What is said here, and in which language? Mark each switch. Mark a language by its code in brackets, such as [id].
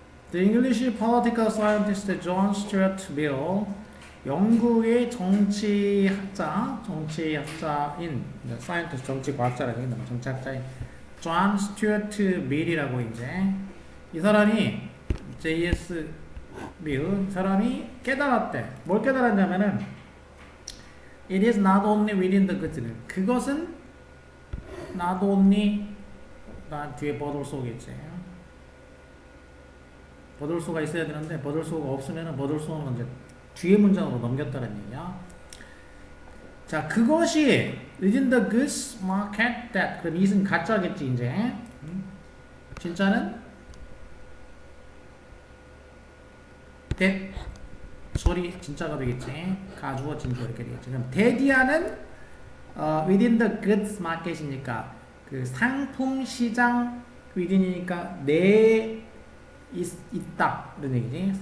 [en] The English political scientist [ko] John Stuart Mill, 영국의 정치학자인, scientist, 정치과학자라고 했나, 정치학자인 John Stuart Mill이라고 이제, 이 사람이, J.S. Mill, 사람이 깨달았대. 뭘 깨달았냐면은, [en] It is not only within the goods. [ko] 그것은 not only, 나 뒤에 버들소겠지. 버들소가 있어야 되는데 버들소가 없으면 버들소는 이제 뒤에 문장으로 넘겼다는 얘기야. 자, 그것이 [en] within the goods market that. [ko] 그럼 it은 가짜겠지 이제. 진짜는 that 소리 진짜가 되겠지. 가주어 진주어 이렇게 되겠지. 그럼 대디아는 [en] within the goods market [ko] 이니까 그 상품 시장 within이니까 내에 있다 그런 얘기지.